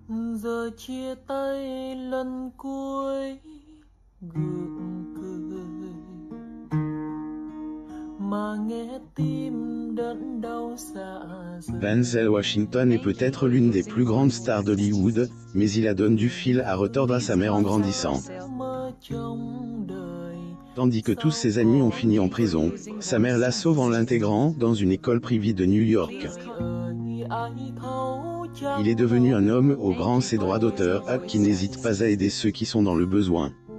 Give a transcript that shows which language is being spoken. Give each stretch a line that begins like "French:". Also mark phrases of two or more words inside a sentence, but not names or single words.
Vietnamese: Giờ chia tay lần cuối gượng cười mà nghe tim đớn đau dạ dày.
French: Denzel Washington est peut-être l'une des plus grandes stars d'Hollywood, mais il a donné du fil à retordre à sa mère en grandissant. Tandis que tous ses amis ont fini en prison, sa mère la sauve en l'intégrant dans une école privée de New York. Il est devenu un homme aux grands droits d'auteur qui n'hésite pas à aider ceux qui sont dans le besoin.